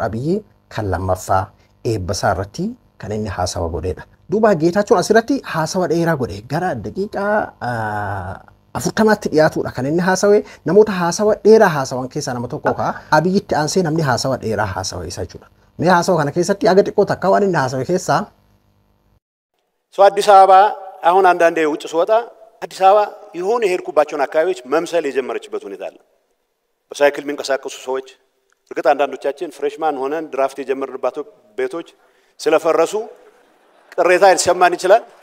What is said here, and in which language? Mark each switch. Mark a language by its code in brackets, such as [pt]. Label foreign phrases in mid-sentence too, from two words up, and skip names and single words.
[om] Abiyyi kan lammaffaa eebba isaa irratti kan inni haasawa godheedha duuba Geetaachoon asirratti haasawa dheeraa godhe gara daqiiqaa 40tti dhiyaatudha kan inni haasawee namoota haasawa dheeraa haasawan keessaa nama tokko ka Abiyyitti aansee namni haasawa dheeraa haasawa isa jechuudha mee haasawa kana keessatti aga xiqqoo takka waan inni haasawe keessaa [am] ሰው አዲስ አበባ አሁን አንዳንዴ ውጭ ስወጣ አዲስ አበባ የሆነ የሄድኩባቸውን አካባቢዎች መምሰል የጀመረችበት ሁኔታ አለ በሳይክል የሚንቀሳቀሱ ሰዎች እርግጥ አንዳንዶቻችን ፍሬሽማን ሆነን ድራፍት የጀመርንባቸው ቤቶች ስለፈረሱ ቅሬታ ሊሰማን ይችላል